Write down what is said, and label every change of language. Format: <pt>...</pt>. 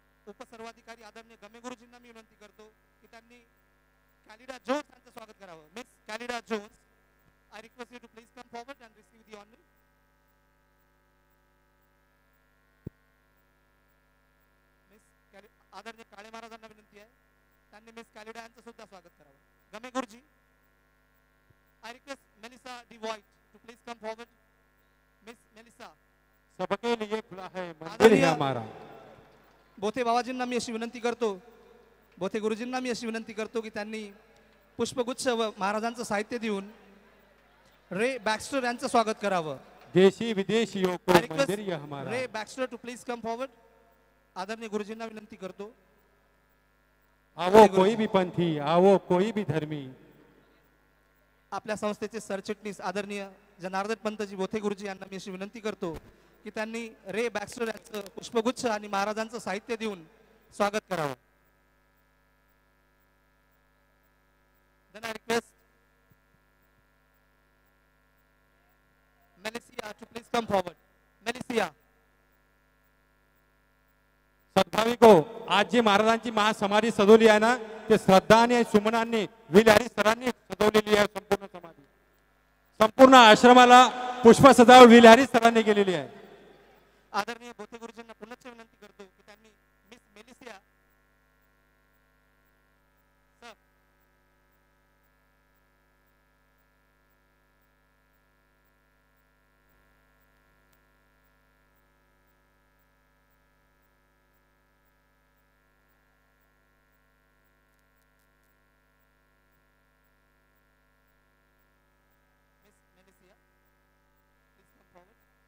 <mr>उपसर्वाधिकारी आदरणीय गमे गुरुजींना मी विनंती करतो की त्यांनी कॅलिडा जोन्स यांचं स्वागत करावं.</mr> <en>Miss Calida Jones, I request you to please come forward and receive the honour.</en> <mr>Miss आदरणीय काळे महाराजांना विनंती आहे त्यांनी मिस कॅलिडा यांचं सुद्धा स्वागत करावं.</mr> <en>Game Guruji, I request Melissa D White to please come forward. Miss Melissa,</en> <hi>सबके लिए खुला है मंदिर है हमारा.</hi> <mr>बोथे बाबाजींना मी अशी विनंती करतो, बोथे गुरुजींना मी अशी विनंती करतो की त्यांनी पुष्पगुच्छ व महाराजांचं साहित्य देऊन रे बॅक्स्टर यांचं स्वागत करावं.</mr> <hi>देशी विदेशियों को मंदिर है हमारा.</hi> <en>Ray Baxter too please come forward.</en> <mr>आदरणीय गुरुजींना विनंती करतो.</mr> <hi>आवो कोई भी पंथी, आवो कोई भी धर्मी.</hi> <mr>आपल्या संस्थेचे सरचिटणीस आदरणीय जनार्दन पंतजी बोथे गुरुजी यांना मी अशी विनंती करतो की त्यांनी रे बॅक्स्टर यांचं पुष्पगुच्छ आणि महाराजांचं साहित्य देऊन स्वागत करावं.</mr> <en>Then I request Melissa to please come forward. Melissa.</en> <mr>सद्भाविको, आज जी महाराजांची महासमाधी सजवली आहे ना, ते श्रद्धा आणि सुमनांनी विलहरी सरांनी सजवलेली आहे. संपूर्ण समाधी, संपूर्ण आश्रमाला पुष्प सजावट विलहरी सरांनी केलेली आहे. आदरणीय बोथे गुरुजींना पुन्हा विनंती करतो की त्यांनी miss मेलिसिया sir miss मेलिसिया</mr> <en>Please come forward.</en>